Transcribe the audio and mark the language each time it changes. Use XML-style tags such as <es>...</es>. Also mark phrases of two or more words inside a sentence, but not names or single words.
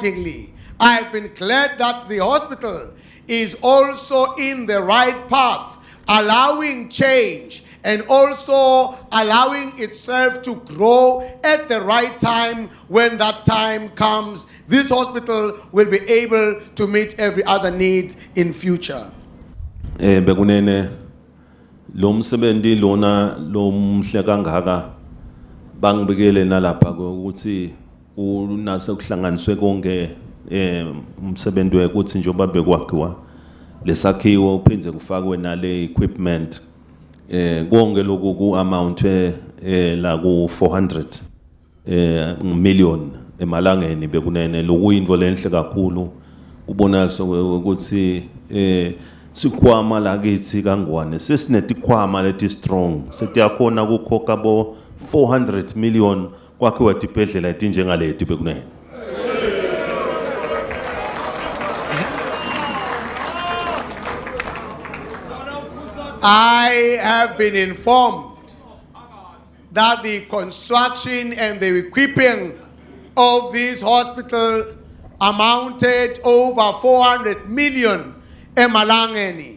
<en>I've been glad that the hospital is also in the right path, allowing change and also allowing itself to grow at the right time. When that time comes, this hospital will be able to meet every other need in future.</en> <ss>Bekunene lo msebenzi lona lo mhle kangaka bangibekele nalapha ukuthi unase kuhlanganiswe konke umsebenzi wekuthi njengoba bekwakhiwa lesakhiwo uphinze kufakwe nale equipment konke lokhu ku amount la ku 400 million emalangeni bekunene lokuyinto lenhle kakhulu ubonakala ukuthi sikhwama la kithi kangwane sesinetikhwama leti strong setiyakhona ukukhokha bo 400 million kwakhiwa tibhedlela etinjengaleti bekunene.</ss> <en>I have been informed that the construction and the equipping of this hospital amounted over 400 million emalangeni.</en>